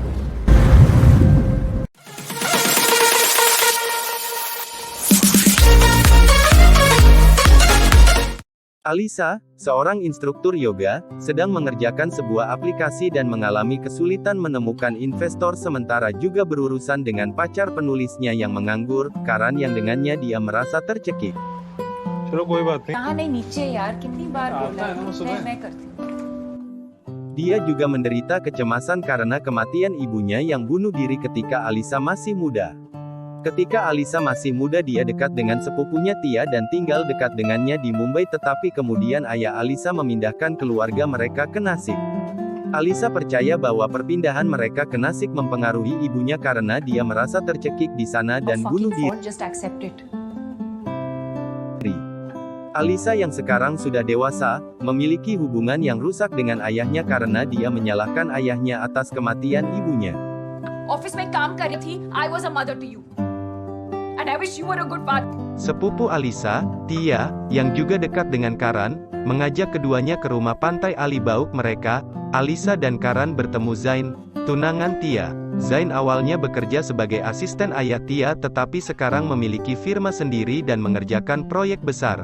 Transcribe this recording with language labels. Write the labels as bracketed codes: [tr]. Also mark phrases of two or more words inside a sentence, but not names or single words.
[id] Alisa, seorang instruktur yoga, sedang mengerjakan sebuah aplikasi dan mengalami kesulitan menemukan investor sementara juga berurusan dengan pacar penulisnya yang menganggur, Karan yang dengannya dia merasa tercekik. [hi] चलो कोई बात नहीं. कहाँ नहीं नीचे यार कितनी बार बोला है मैं करती हूँ. [id] Dia juga menderita kecemasan karena kematian ibunya yang bunuh diri ketika Alisa masih muda. Ketika Alisa masih muda dia dekat dengan sepupunya Tia dan tinggal dekat dengannya di Mumbai tetapi kemudian ayah Alisa memindahkan keluarga mereka ke Nasik. Alisa percaya bahwa perpindahan mereka ke Nasik mempengaruhi ibunya karena dia merasa tercekik di sana dan bunuh diri. [en] Just accept it. [id] Alisa yang sekarang sudah dewasa, memiliki hubungan yang rusak dengan ayahnya karena dia menyalahkan ayahnya atas kematian ibunya. [hi] Office में काम कर रही थी. [en] I was a mother to you. And I wish you were a good father. [id] Sepupu Alisa, Tia, yang juga dekat dengan Karan, mengajak keduanya ke rumah pantai Alibauk mereka. Alisa dan Karan bertemu Zain, tunangan Tia. Zain awalnya bekerja sebagai asisten ayah Tia tetapi sekarang memiliki firma sendiri dan mengerjakan proyek besar.